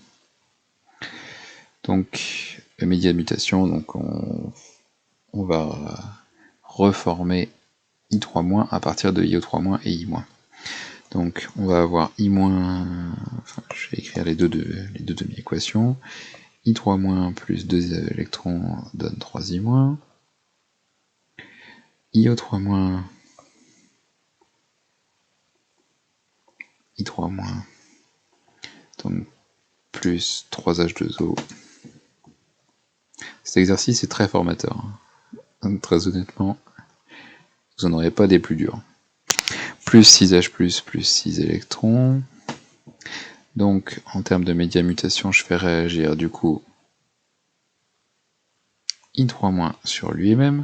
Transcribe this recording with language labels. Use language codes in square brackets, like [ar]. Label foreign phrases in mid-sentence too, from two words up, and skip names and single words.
[fr] Donc, la médiamutation, donc on va reformer I3- à partir de IO3- et I-. Donc on va avoir I-, enfin je vais écrire les deux demi-équations. I3- plus 2 électrons donne 3I-. IO3- I3-, donc plus 3H2O. Cet exercice est très formateur. Donc, très honnêtement, vous n'en aurez pas des plus durs. Plus 6H+, plus 6 électrons. Donc, en termes de média mutation, je fais réagir du coup I3- sur lui-même.